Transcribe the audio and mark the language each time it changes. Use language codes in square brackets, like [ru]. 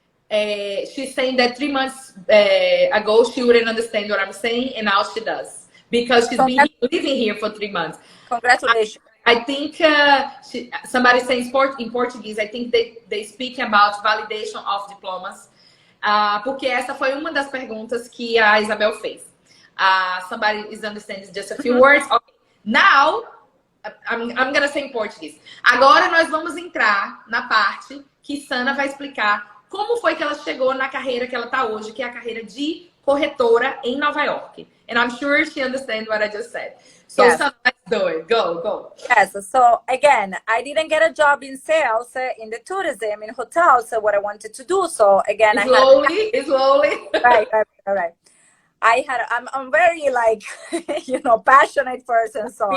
[en] she's saying that 3 months ago she wouldn't understand what I'm saying, and now she does because she's been living here for 3 months. Congratulations. I think somebody saying in Portuguese, I think they speak about validation of diplomas, [pt] porque essa foi uma das perguntas que a Isabel fez. [en] Somebody is understanding just a few words. Okay. Now, I'm gonna say [pt] em português. Agora nós vamos entrar na parte que Sana vai explicar como foi que ela chegou na carreira que ela tá hoje, que é a carreira de corretora em Nova York. [en] And I'm sure she understands what I just said. So, yes. Sana, let's do it. Go. Yes. So again, I didn't get a job in sales in the tourism in hotels. So what I wanted to do. So again, slowly. Right. I'm very like passionate person.